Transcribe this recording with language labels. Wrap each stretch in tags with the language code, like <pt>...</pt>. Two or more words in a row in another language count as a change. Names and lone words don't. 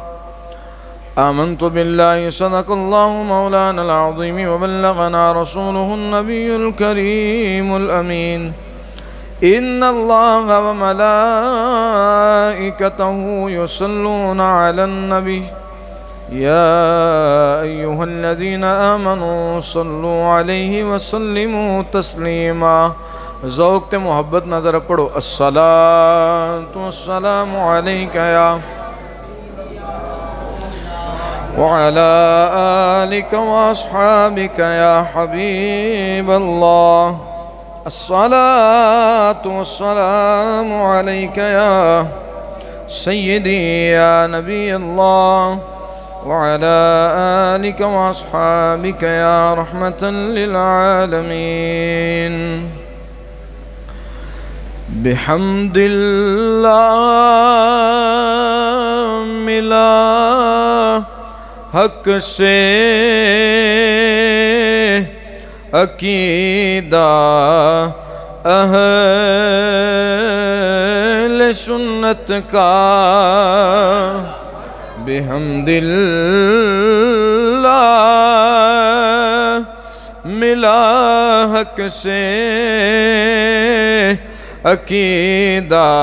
<ar>آمنت بالله صدق الله مولانا العظيم وبلغنا رسوله النبي الكريم الأمين، إن الله وملائكته يصلون على النبي، يا أيها الذين آمنوا صلوا عليه وسلموا تسليما۔</ar> <pa>ذوق تے محبت نظر پڑھو،</pa> <ar>الصلاة والسلام عليك يا وعلى آلك وأصحابك يا حبيب الله، الصلاة والسلام عليك يا سيدي يا نبي الله، وعلى آلك وأصحابك يا رحمة للعالمين۔ بحمد اللہ</ar> <ur>ملا حق سے عقیدہ اہل سنت کا،</ur> <ar>بحمد اللہ</ar> <ur>ملا حق سے عقیدہ</ur>